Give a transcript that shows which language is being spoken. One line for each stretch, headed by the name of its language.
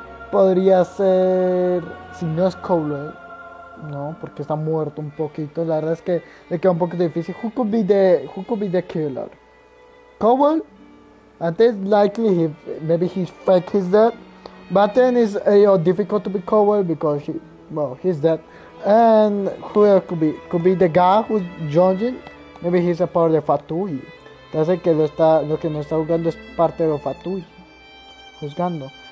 Spanish: Podría ser, si no es Cowell, no, porque está muerto un poquito. La verdad es que le queda un poquito difícil.
English: Who could be the killer? Cowell? And it's likely maybe he's fake, he's dead. But then it's difficult to be Cowell because he's dead. And who else could be? Could be the guy who's judging. Maybe he's a part of the Fatui.
Spanish: Entonces que lo que nos está jugando es parte de los Fatui. Juzgando.